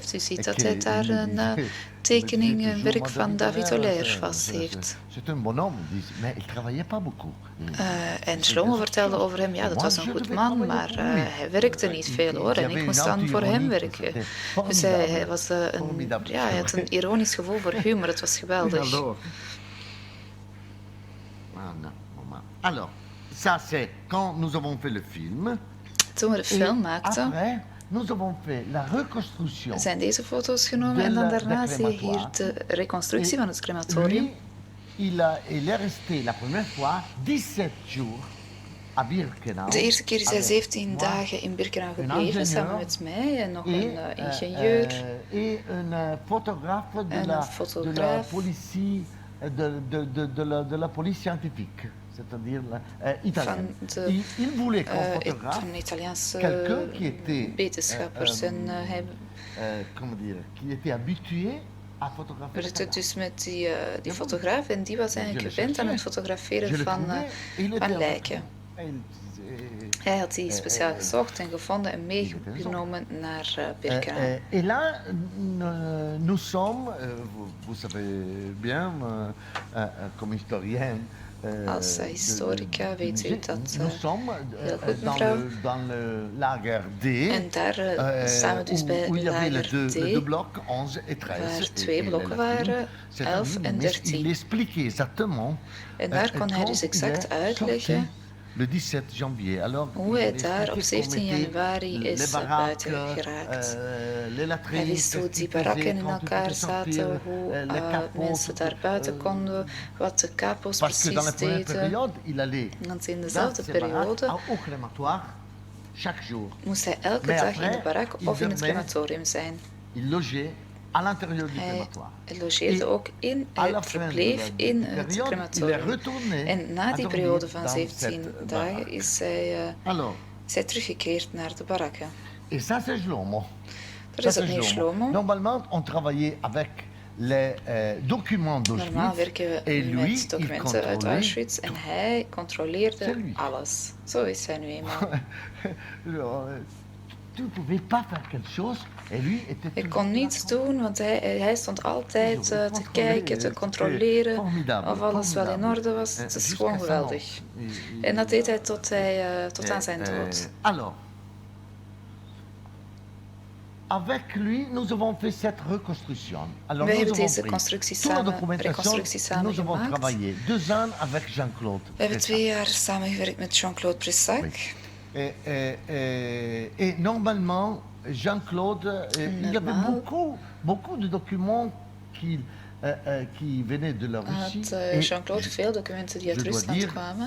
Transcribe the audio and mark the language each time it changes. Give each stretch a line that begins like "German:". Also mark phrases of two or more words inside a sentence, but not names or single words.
Dutch: U ziet dat hij daar een tekening, een werk van David Olaire vast heeft. En Shlomo vertelde over hem, ja, dat was een goed man, maar hij werkte niet veel hoor. En ik moest dan voor hem werken. Dus hij had een ironisch gevoel voor humor, het was geweldig.
French: Alors, ça c'est quand nous avons fait le film.
Dutch: Toen we de film maakten,
French: nous avons fait la reconstruction.
Dutch: Zijn deze foto's genomen en dan daarna zie je hier de reconstructie van het crematorium.
French: Il est resté la première fois 17 jours à Birkenau.
Dutch: De eerste keer is hij 17 dagen in Birkenau gebleven, samen met mij en nog een ingenieur.
French: Et
Dutch: een fotograaf
French: de la politie, de la police scientifique. C'est-à-dire italienne.
Dutch: Een Italiaanse wetenschappers.
French: En comment dire, qui était habitué à photographier.
Dutch: We zitten dus met die fotograaf en die was eigenlijk gewend aan het fotograferen van lijken. Hij had die speciaal gezocht en gevonden en meegenomen naar Birkenau.
French: Et là, nous sommes, vous savez bien, comme historien,
Dutch: Als historica weet u dat
French: nous sommes
Dutch: heel goed, mevrouw.
French: dans le lager D.
Dutch: En daar staan we dus bij lager D,
French: les deux blocs, 11 et 13.
Dutch: waar twee blokken waren, 11 en 13.
French: Il expliquait exactement.
Dutch: En daar kon hij dus exact uitleggen
French: le 17 janvier. Alors,
Dutch: hoe hij daar op 17 januari is buiten geraakt. Hij wist hoe die barakken in elkaar zaten, hoe mensen daar buiten konden, wat de kapos precies deden. Want in dezelfde periode moest hij elke dag in de barak of in het crematorium zijn. Hij logeerde ook in, hij verbleef in het crematorium. En na die periode van 17 dagen is hij teruggekeerd naar de barakken. Dat is opnieuw Shlomo.
French: Normalement, on travaillait avec les documents d'Auschwitz.
Dutch: Normaal werken we met documenten uit Auschwitz en hij controleerde alles. Zo is hij nu eenmaal.
French: Tu ne pouvais pas faire quelque chose.
Dutch: Ik kon niets doen, want hij stond altijd te kijken, te controleren of alles wel in orde was. Het is gewoon geweldig. En dat deed hij tot aan zijn dood.
French: Alors, avec lui, nous avons fait cette reconstruction. Alors,
Dutch: wij hebben deze reconstructie samen
French: nous avons
Dutch: gemaakt.
French: travaillé 2 ans avec Jean-Claude.
Dutch: We hebben 2 jaar samengewerkt met Jean-Claude Brissac.
French: Et normalement, Jean-Claude, il y avait beaucoup de documents qui venaient de la Russie.
Dutch: Jean-Claude veel documenten die uit Rusland kwamen.